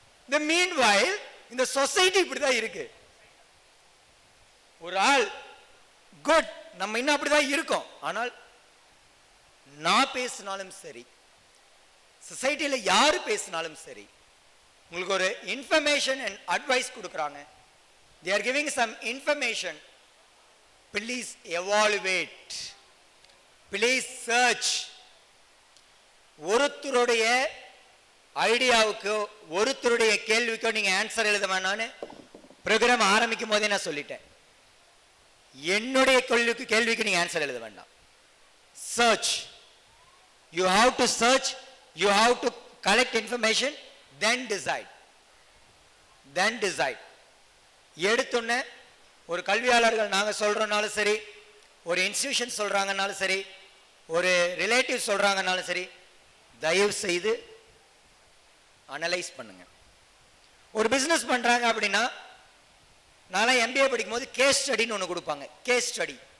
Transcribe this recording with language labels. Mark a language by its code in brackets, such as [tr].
[en] The meanwhile [ta] இந்த society இப்படிதான் இருக்கு. ஒரு ஆள் குட், நம்ம இன்னும் அப்படிதான் இருக்கோம். ஆனால் நான் பேசினாலும் சரி, சொசைட்டியில் யாரு பேசினாலும் சரி, உங்களுக்கு ஒரு இன்ஃபர்மேஷன் அண்ட் அட்வைஸ் கொடுக்குறாங்க. [en] they are giving some information. please evaluate, please search. [ta] ஒருத்தருடைய ஐடியாவுக்கு, ஒருத்தருடைய கேள்விக்கோ நீங்க ஆன்சர் எழுத வேணான்னு ப்ரோக்ராம் ஆரம்பிக்கும் போதே நான் சொல்லிட்டேன். என்னுடைய கேள்விக்கு நீங்க ஆன்சர் எழுத வேண்டாம். [en] search, you have to search, you have to collect information, then decide. [ta] எடுத்துன்னு ஒரு கல்வியாளர்கள் நாங்க சொல்றோம்னாலும் சரி, ஒரு இன்ஸ்டிடியூஷன் சொல்றாங்கன்னாலும் சரி, ஒரு ரிலேட்டிவ் சொல்றாங்கன்னாலும் சரி, தயவு செய்து அனலைஸ் பண்ணுங்க. ஒரு பிசினஸ் பண்றாங்க அப்படின்னா, நான் MBA படிக்கும் போது கேஸ் ஸ்டடின்னு ஒன்று கொடுப்பாங்க. Case study